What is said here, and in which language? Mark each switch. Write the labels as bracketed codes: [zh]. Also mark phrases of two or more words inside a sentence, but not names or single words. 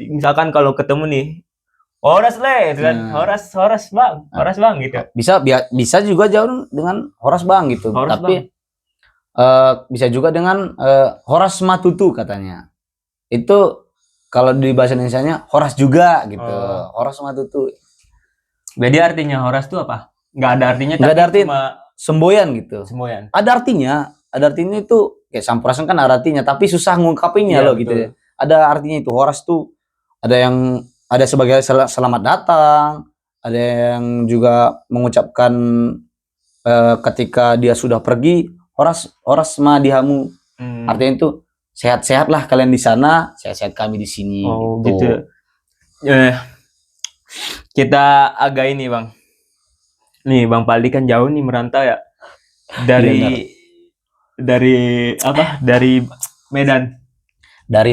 [id] Misalkan kalau ketemu nih, Horasle itu kan. Horas bang gitu. Bisa juga jauh dengan Horas bang gitu. Tapi bisa juga dengan [bbc] Horas matutu [id] katanya. Itu kalau di bahasa Indonesianya Horas juga gitu. [bbc] Horas matutu. [id] Jadi artinya Horas itu apa? Nggak ada artinya. Nggak ada artinya. Cuma semboyan gitu. Ada artinya itu kayak Sampurasun kan ada artinya, tapi susah ngungkapinnya loh gitu ya. Ada artinya itu. Horas tuh ada sebagai selamat datang, ada yang juga mengucapkan ketika dia sudah pergi, [bbc] Horas ma dihamu. [id] Artinya itu sehat-sehatlah kalian di sana, sehat-sehat kami di sini. Gitu. Kita agak ini, Bang. Nih, Bang Paldi kan jauh nih merantau ya. Dari Medan. Dari